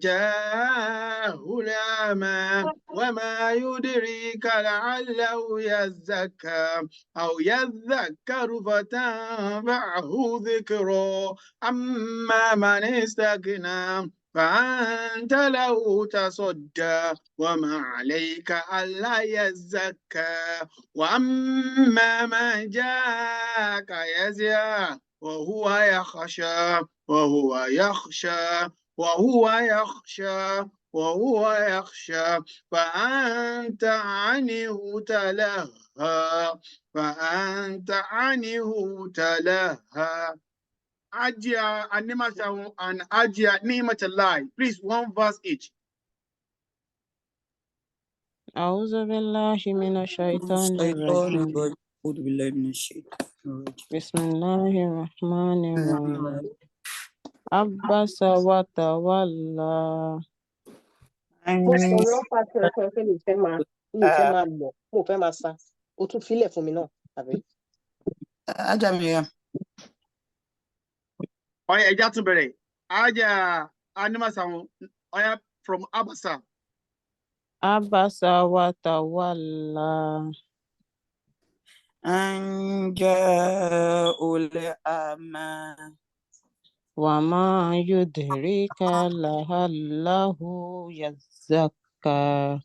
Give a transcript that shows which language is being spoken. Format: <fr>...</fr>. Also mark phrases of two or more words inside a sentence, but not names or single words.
<ar>جاءه الأعمى وما يدريك لعله يزكى أو يذكر فتنفعه ذكرى أما من استغنى فأنت له تصدى وما عليك ألا يزكى وأما من جاءك يسعى وهو يخشى فأنت عنه تلهى Ajia and Nimata and Ajia Nimatalai.</ar> <en>Please, one verse each.</en> <ar>أعوذ بالله من الشيطان الرجيم أعوذ بالله من الشيطان الرجيم بسم الله الرحمن الرحيم عبس وتولى</ar> <yo>Mo kàn lọ pàṣẹ ẹ̀kọ́ pé mi fẹ́ máa lọ, mo fẹ́ máa sá. O tún filẹ̀ fún mi náà, àbí? Ajá Miriam. Oya, Ejatubere. Ajia Animasa.</yo> <en>Oya from Abasa.</en> <ar>Abasa وتولى أن جاءه الأعمى وما يدريك لعله يزكى</ar>